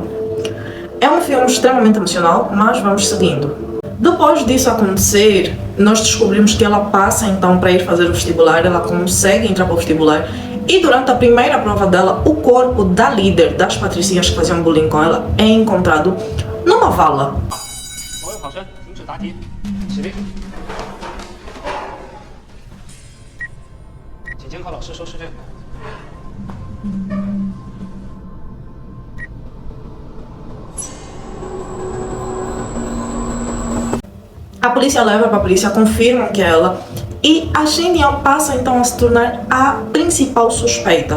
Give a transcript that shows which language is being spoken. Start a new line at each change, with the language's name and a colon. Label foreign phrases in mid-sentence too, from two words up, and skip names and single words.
Portuguese: É um filme extremamente emocional, mas vamos seguindo. Depois disso acontecer, nós descobrimos que ela passa então para ir fazer o vestibular, ela consegue entrar para o vestibular e durante a primeira prova dela, o corpo da líder das patricinhas que faziam bullying com ela é encontrado numa vala.
Chinese: 考生停止答题，起立，请监考老师收试卷。
Portuguese: A polícia leva para a polícia, confirmam que é ela e a Shen Yao passa então a se tornar a principal suspeita.